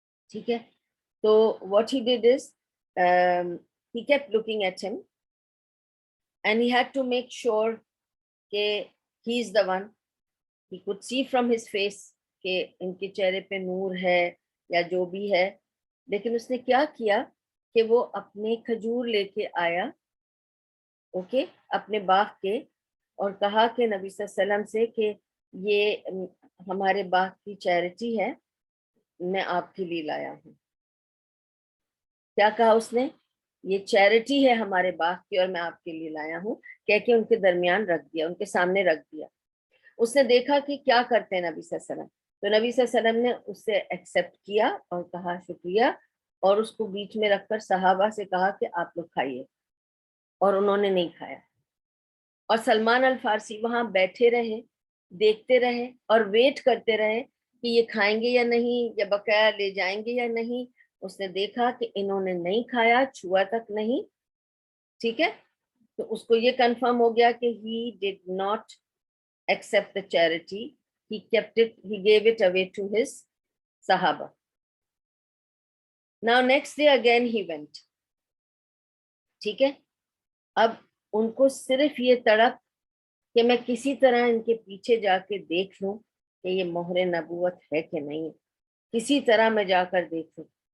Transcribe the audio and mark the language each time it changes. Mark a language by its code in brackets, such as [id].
[ur] ٹھیک ہے، تو [en] what he did is he kept looking at him and he had to make sure کہ he is the one. He could see from his face [ur] کہ ان کے چہرے پہ نور ہے یا جو بھی ہے. لیکن اس نے کیا کیا کہ وہ اپنے کھجور لے کے آیا، اوکے، اپنے باغ کے، اور کہا کہ نبی صلی اللہ علیہ وسلم سے کہ یہ ہمارے باغ کی چیریٹی ہے، میں آپ کے لیے لایا ہوں. کیا کہا اس نے؟ یہ چیریٹی ہے ہمارے باغ کی اور میں آپ کے لیے لایا ہوں، کہہ کے ان کے درمیان رکھ دیا، ان کے سامنے رکھ دیا. اس نے دیکھا کہ کیا کرتے ہیں نبی صلی اللہ علیہ وسلم، تو نبی صلی اللہ علیہ وسلم نے اس سے ایکسیپٹ کیا اور کہا شکریہ، اور اس کو بیچ میں رکھ کر صحابہ سے کہا کہ آپ لوگ کھائیے، اور انہوں نے نہیں کھایا. اور سلمان الفارسی وہاں بیٹھے رہے، دیکھتے رہے اور ویٹ کرتے رہے کہ یہ کھائیں گے یا نہیں، یا بقایا لے جائیں گے یا نہیں. اس نے دیکھا کہ انہوں نے نہیں کھایا، چھوا تک نہیں. ٹھیک ہے، تو اس کو یہ کنفرم ہو گیا کہ [en] he did not accept the charity, he kept it, he gave it away to his sahaba. Now next day again he went. [ur] ٹھیک ہے، اب ان کو صرف یہ تڑپ کہ میں کسی طرح ان کے پیچھے جا کے دیکھ لوں کہ یہ مہر نبوت ہے کہ نہیں، کسی طرح میں جا کر دیکھ لوں.